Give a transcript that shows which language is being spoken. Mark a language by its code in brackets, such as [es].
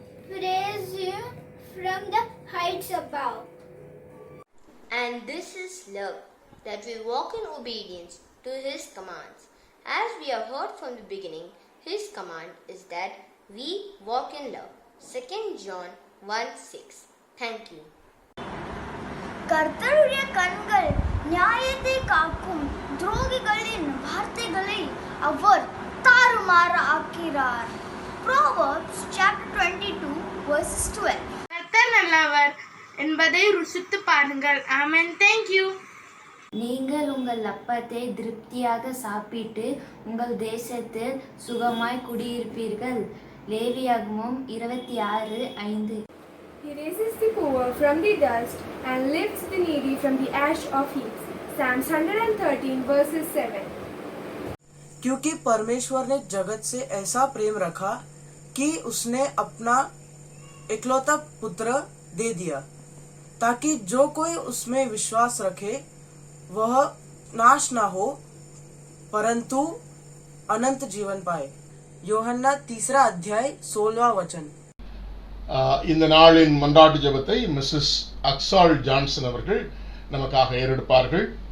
[en] Praise Him from the heights above. And this is love, that we walk in obedience to His commands. As we have heard from the beginning, His command is that we walk in love. 2 John 1:6. Thank you. [ta] கர்த்தருடைய கண்கள் நியாயத்தை காக்கும், துரோகிகளின் வார்த்தைகளை அவர் தாறுமாறு ஆக்கிறார். [en] Proverbs chapter 22 verses 12. [ta] கர்த்தர் நல்லவர் என்பதை ருசித்து பாருங்கள். [en] Amen. Thank you. [ta] நீங்கள் உங்கள் அப்பத்தை திருப்தியாக சாப்பிட்டு உங்கள் தேசத்தில் சுகமாய் குடியிருப்பீர்கள். லேவியாகமம் 26:5. [en] He raises the poor from the dust and lifts the needy from the ash of heaps. Psalms 113 verses 7. [hi] क्योंकि परमेश्वर ने जगत से ऐसा प्रेम रखा कि उसने अपना इकलौता पुत्र दे दिया, ताकि जो कोई उसमें विश्वास रखे वह नाश ना हो परंतु अनंत जीवन पाए. யோஹன்னா 3 अध्याय 16 वचन. [ta] இந்த நாளின் மன்றாட்டு ஜெபத்தை மிஸ்ஸஸ் அக்சால் ஜான்சன் அவர்கள் நமக்காக ஏறெடுப்பார்கள்.